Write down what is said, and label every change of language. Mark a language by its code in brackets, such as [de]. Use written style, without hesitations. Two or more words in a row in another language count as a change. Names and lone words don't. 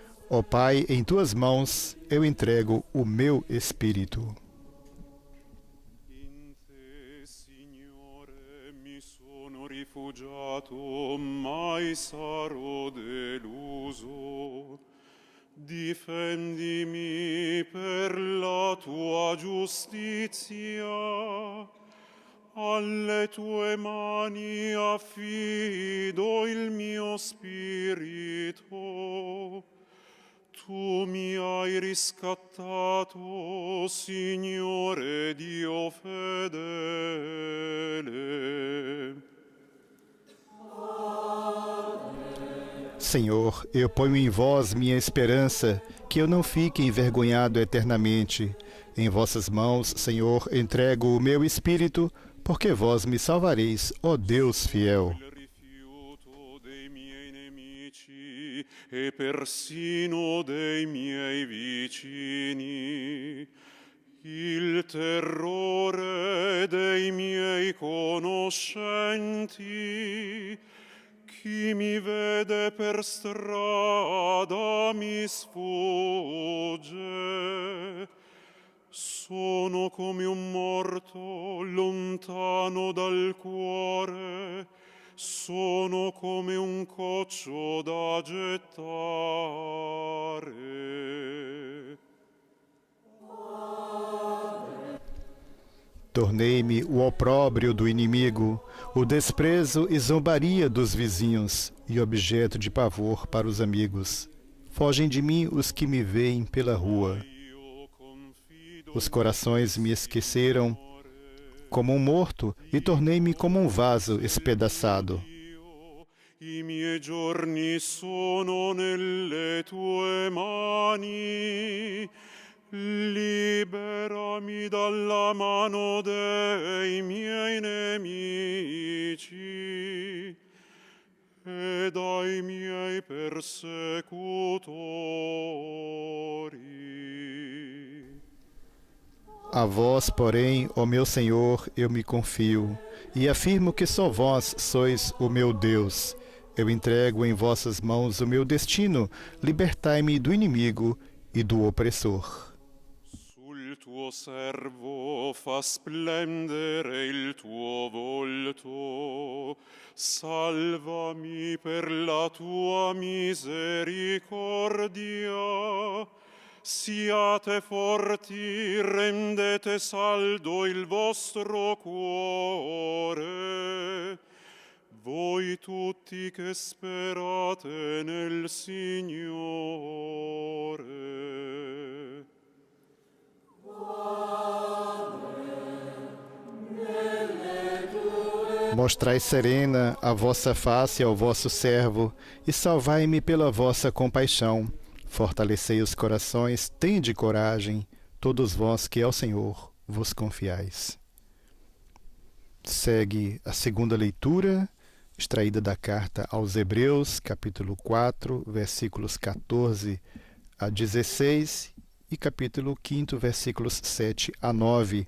[pt] Ó Pai, em tuas mãos eu entrego o meu espírito. [it] In te, Signore, mi sono rifugiato, mai sarò deluso. Difendimi per la tua giustizia, alle tue mani affido il mio spirito. Tu mi hai riscattato, Signore Dio fedele. [pt] Senhor, eu ponho em vós minha esperança, que eu não fique envergonhado eternamente. Em vossas mãos, Senhor, entrego o meu espírito, porque vós me salvareis, ó Deus fiel. [it] Il rifiuto dei miei nemici e persino dei miei vicini, il terrore dei miei conoscenti. Chi mi vede per strada mi sfugge. Sono come un morto lontano dal cuore, sono come un coccio da gettare. [pt] Tornei-me o opróbrio do inimigo, o desprezo e zombaria dos vizinhos, e objeto de pavor para os amigos. Fogem de mim os que me veem pela rua. [it] Io confido [pt] Os corações me esqueceram como um morto, e tornei-me como um vaso espedaçado. [it] Dio, i miei giorni sono nelle tue mani. Liberami dalla mano dei miei nemici e dai miei persecutori. [pt] A vós, porém, ó meu Senhor, eu me confio, e afirmo que só vós sois o meu Deus. Eu entrego em vossas mãos o meu destino, libertai-me do inimigo e do opressor. [it] Sul tuo servo fa splendere il tuo volto, salvami per la tua misericordia. Siate forti, rendete saldo il vostro cuore, voi tutti che sperate nel Signore. [pt] Mostrai serena a vossa face ao vosso servo, e salvai-me pela vossa compaixão. Fortalecei os corações, tende coragem, todos vós que ao Senhor vos confiais. Segue a segunda leitura, extraída da carta aos Hebreus, capítulo 4, versículos 14 a 16 e capítulo 5, versículos 7 a 9.